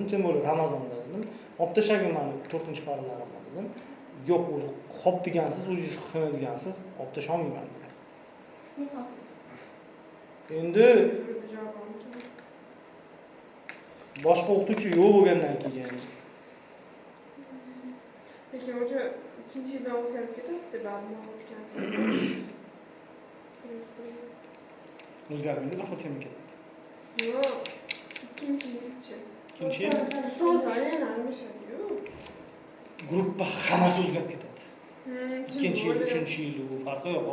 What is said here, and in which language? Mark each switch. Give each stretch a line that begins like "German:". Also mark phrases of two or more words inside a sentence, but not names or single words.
Uzbek: Tim bo'lib Ramazonda dedim. Olib tashlagan meni 4-paralarimni dedim. Yo'q, o'zi xo'p degansiz, o'zingiz qilma degansiz, olib tashlamayman dedim. Endi boshqa o'qituvchi yo'q bo'lgandan keyin
Turkish: Peki hoca ikinci yılda
Uzbek: o'zgarib ketadi
Turkish: ben mi o'tgan?
Uzbek: o'zgarmaydi, bir xil tema ketadi. Yo'q, ikinci yilchi. Ikkinchi yil Ustoz aynan almashadi-yu. gruppa hammasi o'zgarib ketadi. Ikkinchi yil, uchinchi yil bu farqi yo'q.